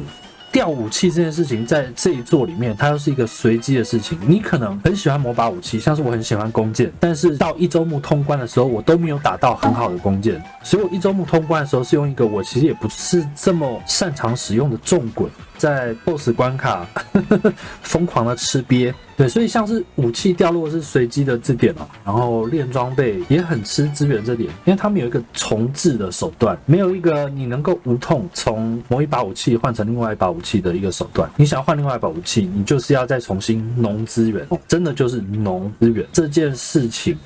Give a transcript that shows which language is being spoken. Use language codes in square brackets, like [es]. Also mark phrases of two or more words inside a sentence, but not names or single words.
[zh] 掉武器這件事情在這一作裡面，它又是一個隨機的事情。你可能很喜歡某把武器，像是我很喜歡弓箭，但是到一周目通關的時候，我都沒有打到很好的弓箭，所以我一周目通關的時候是用一個我其實也不是這麼擅長使用的重滾，在 BOSS 關卡瘋狂的吃鱉。對，所以像是武器掉落是隨機的這點哦，然後練裝備也很吃資源這點，因為他們有一個重置的手段，沒有一個你能夠無痛從某一把武器換成另外一把武器的一個手段。你想要換另外一把武器，你就是要再重新農資源，真的就是農資源這件事情。